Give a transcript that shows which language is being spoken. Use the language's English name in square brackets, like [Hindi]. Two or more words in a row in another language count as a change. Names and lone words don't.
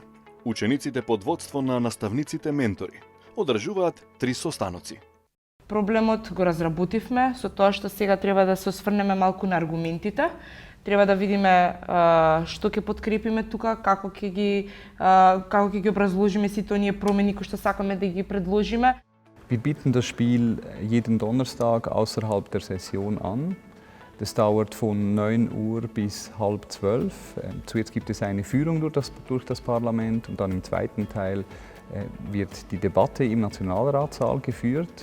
[Macedonian] Учениците под водство на наставниците ментори одржуваат 3 состаноци. Проблемот го разработивме со тоа што сега треба да се осврнеме малку на аргументите. Треба да видиме што ќе подкрепиме тука, како ќе ги образложиме сите оние промени кои што сакаме да ги предложиме. [German] Wir bieten das Spiel jeden Donnerstag außerhalb der Session an. Das dauert von 9 Uhr bis 11:30. Zuerst gibt es eine Führung durch das Parlament und dann im zweiten Teil wird die Debatte im Nationalratssaal geführt.